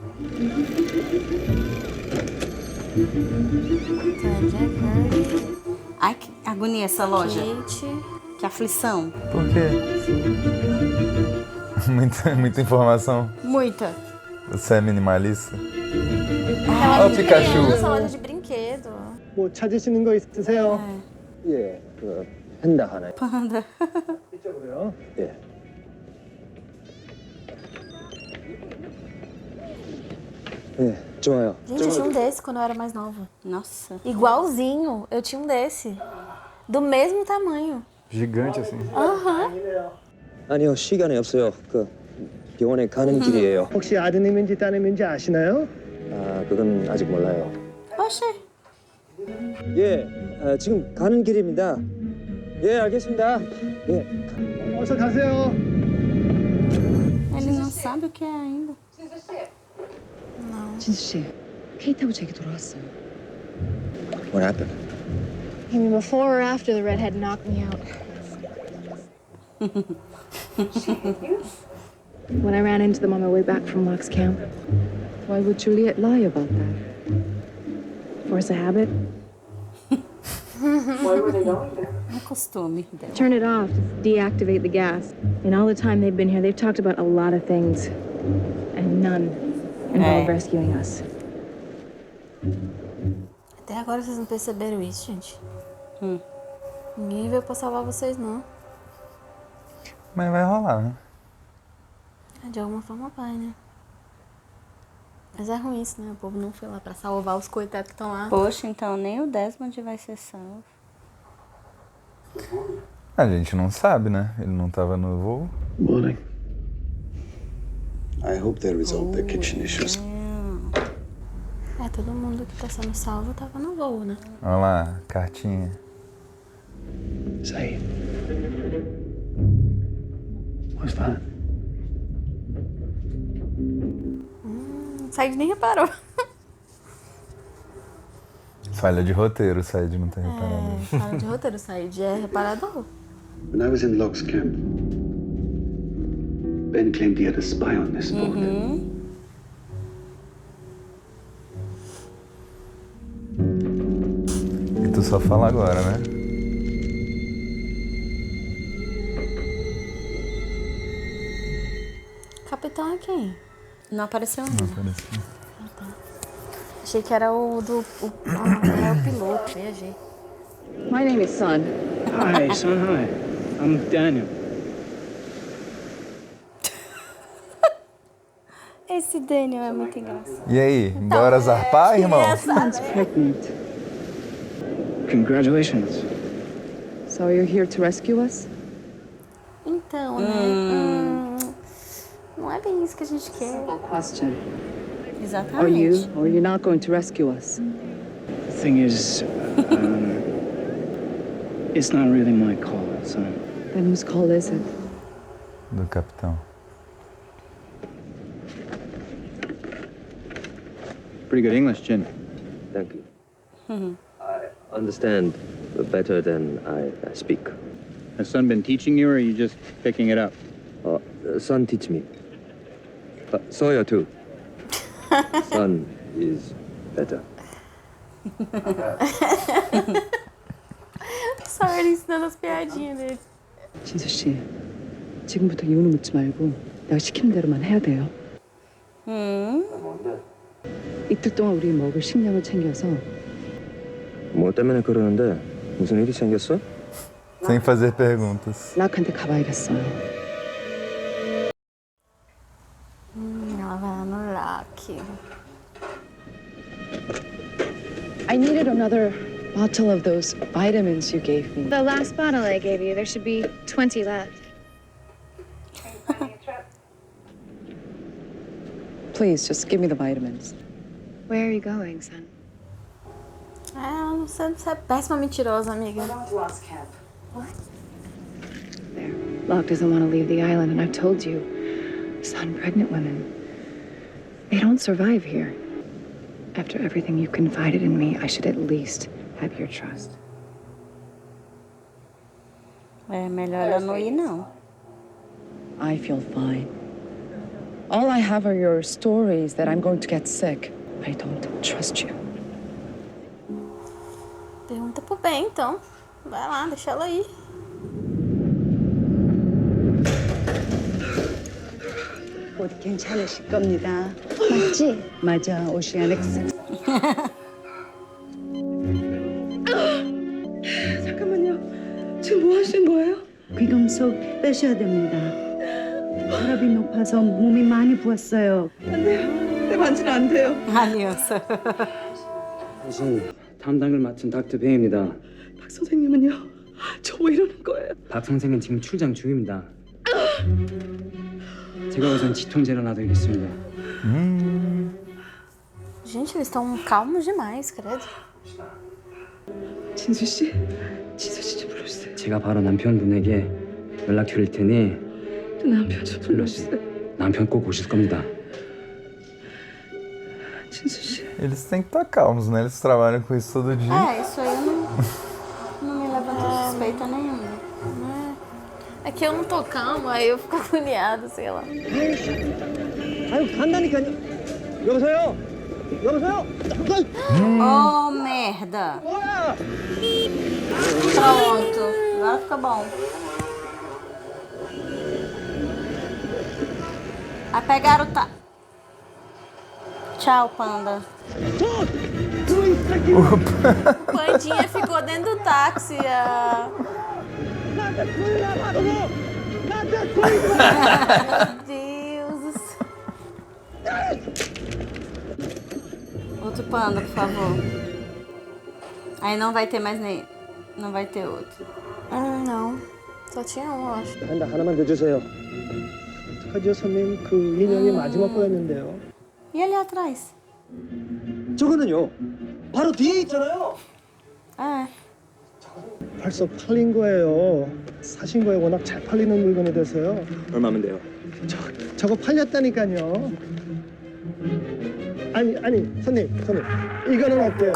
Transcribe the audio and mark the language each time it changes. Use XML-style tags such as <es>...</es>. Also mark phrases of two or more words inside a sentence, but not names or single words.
<pt>Tá, Jack, Harry, Ai, que agonia essa loja. Kate. Que aflição. Por quê? Muita informação. Muita. Você é minimalista? Ela Ó o Pikachu. criança, loja de brinquedo.</pt> <ko>뭐 찾으시는 거 있으세요? 예, 그 팬다 하나. Panda. 이쪽으로요. 예. 예, 좋아요.</ko> <pt>Gente, eu tinha um desse quando eu era mais nova. Nossa. Igualzinho, eu tinha um desse. Do mesmo tamanho. Gigante assim.</pt> <ko>아니요, 시간이 없어요. 그 병원에 가는 길이에요. 혹시 아드님인지 따님인지 아시나요? 아, 그건 아직 몰라요.</ko> <pt>Oxê.</pt> <ko>예, 지금 가는 길입니다. 예, 알겠습니다. 예. 어서 가세요.</ko> <pt>Ele não sabe o que é ainda.</pt> <ko>진수 씨, 케이트하고 제기 돌아왔어요.</ko> <en>What happened? You mean before or after the redhead knocked me out? When I ran into them on my way back from Locke's camp. Why would Juliet lie about that? Force a habit.</en> <pt>É um costume dela.</pt> <en>Turn it off, deactivate the gas. In all the time they've been here, they've talked about a lot of things. And none involve rescuing us.</en> <pt>Até agora vocês não perceberam isso, gente? Ninguém veio pra salvar vocês, não. Mas vai rolar, né? De alguma forma vai, né? Mas é ruim isso, né? O povo não foi lá pra salvar os coitados que estão lá. Poxa, então nem o Desmond vai ser salvo. A gente não sabe, né? Ele não tava no voo.</pt> <en>Morning. I hope they resolve their kitchen issues.</en> <pt>É, todo mundo que tá sendo salvo tava no voo, né? Olha lá, cartinha. Say. What's that? Said nem reparou. Falha de roteiro, o Said não ter reparado. Fala de roteiro, Said é reparador.</pt> <en>When I was in Locke's camp, Ben claimed he had a spy on this boat.</en> <pt>E tu só fala agora, né? Capitão é quem? Não apareceu Não ainda. apareceu. Achei que era o era o piloto, viajei.</pt> <en>My name is Sun. Hi, son. Hi. I'm Daniel.</en> <pt>Esse Daniel é muito engraçado. E aí, bora zarpar, irmão?</pt> <en>Sun's pregnant. Congratulations. So you're here to rescue us?</en> <pt>Então, né? Não é bem isso que a gente quer.</pt> <en>Question. Are</en> <pt>Exatamente.</pt> <en>you or you're not going to rescue us? The thing is, it's not really my call, son. Then whose call is it?</en> <pt>Do capitão.</pt> <en>Pretty good English, Jin. Thank you. I understand better than I speak. Has Sun been teaching you, or are you just picking it up? Son teach me. Sawyer too. Son is better.</en> <pt>Só ele ensinando as piadinhas dele.</pt> <ko>진수 씨, 지금부터 이유는 묻지 말고 내가 시키는 대로만 해야 돼요. 이틀 동안 우리 먹을 식량을 챙겨서 뭐 때문에 그러는데 무슨 일이 생겼어?</ko> <pt>Sem fazer perguntas.</pt> <ko>락한테 가봐야겠어요.</ko> <pt>Ela vai lá no Lac.</pt> <en>I needed another bottle of those vitamins you gave me. The last bottle I gave you, there should be 20 left. Please, just give me the vitamins. Where are you going, son?</en> <pt>Você é péssima mentirosa, amiga.</pt> <en>There. Locke doesn't want to leave the island, and I've told you, son, pregnant women, they don't survive here. After everything you confided in me, I should at least have your trust.</en> <pt>É melhor ela não ir, não.</pt> <en>I feel fine. All I have are your stories that I'm going to get sick. I don't trust you.</en> <pt>Pergunta pro bem, então. Vai lá, deixa ela ir.</pt> <ko>곧 괜찮으실 겁니다. 맞지? 맞아, 오시아닉스. 잠깐만요. 지금 뭐 하시는 거예요? 귀금속 빼셔야 됩니다. 혈압이 높아서 몸이 많이 부었어요. 안 돼요. 내 만지면 안 돼요.</ko> <pt>Aliança.</pt> <ko>당신 담당을 맡은 닥터 베이입니다. 박 선생님은요? 저 왜 이러는 거예요? 박 선생은 지금 출장 중입니다. 제가 우선 지통제를 놔드리겠습니다.</ko> <pt>Gente, eles estão calmos demais, credo.</pt> <ko>진수 씨, 진수 씨 좀 불러주세요. 제가 바로 남편분에게 연락 드릴 테니 저 남편 좀 불러주세요. 남편 꼭 오실 겁니다. 진수 씨.</ko> <pt>Eles têm que estar calmos, né? Eles trabalham com isso todo dia. Isso aí não me levanta suspeita nenhuma. É que eu não tô calma, aí eu fico agoniada, sei lá.</pt> <ko>아유, 간다니까요. 여보세요? 여보세요?</ko> <pt>Oh, merda. Pronto, agora fica bom. Vai pegar o Tchau, Panda. Pandinha ficou dentro do táxi. Meu Deus do céu. Outro panda, por favor. Aí não vai ter mais nem. Não vai ter outro. Não. Só tinha um, eu acho.</pt> <ko>하나만 더 주세요. 어떡하죠, 선생님? 그 인형이 마지막 거였는데요.</ko> <pt>E ali atrás?</pt> <ko>저거는요. 바로 뒤에 있잖아요.</ko> <pt>É.</pt> <ko>벌써 팔린 거예요. 사신 거에 워낙 잘 팔리는 물건이 돼서요. 얼마면 돼요? 저거 팔렸다니까요. 아니, 손님. 이거는 어때요?</ko>